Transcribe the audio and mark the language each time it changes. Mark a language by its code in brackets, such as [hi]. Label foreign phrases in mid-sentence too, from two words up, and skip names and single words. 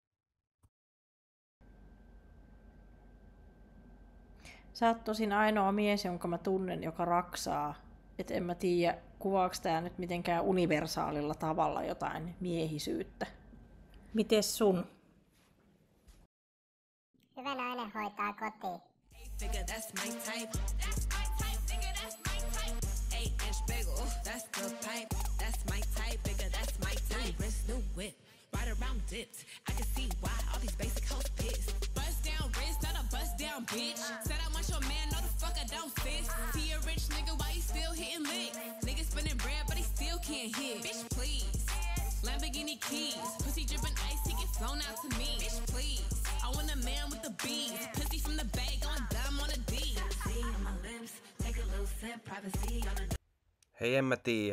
[fi] Sä oot tosin ainoa mies, jonka mä tunnen, joka raksaa. Et en mä tiedä, kuvaaks tää nyt mitenkään universaalilla tavalla jotain miehisyyttä. Mites sun? Hyvä nainen hoitaa kotiin. [en] Bitch, said I want your man, no the fuck I don't fit. He a rich nigga, why he still hitting licks? Nigga spinning bread, but he still can't hit. Bitch, please. Lamborghini keys, pussy dripping ice, he get flown out to me. Bitch, please. I want a man with the bees, pussy from the bag, going dumb on a D. [fi] Hei, en mä tiedä.